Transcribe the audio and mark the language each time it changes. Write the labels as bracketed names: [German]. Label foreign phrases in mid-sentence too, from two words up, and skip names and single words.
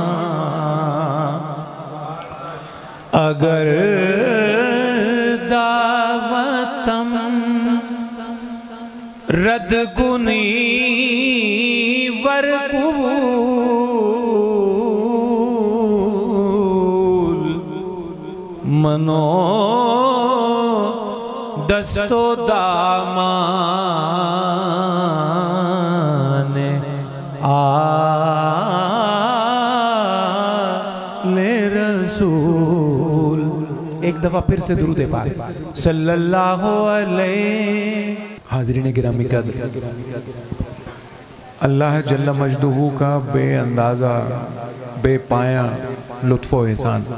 [Persian] اگر دعوتم رد کنی ور قبول منو دست و دامان آل رسول۔ [Urdu] ایک دفعہ پھر سے درود پاک [Arabic] صلی اللہ علیہ۔ [Urdu] حاضرین گرامی قدر، اللہ جل مجدہ کا بے اندازہ بے پایاں لطف و احسان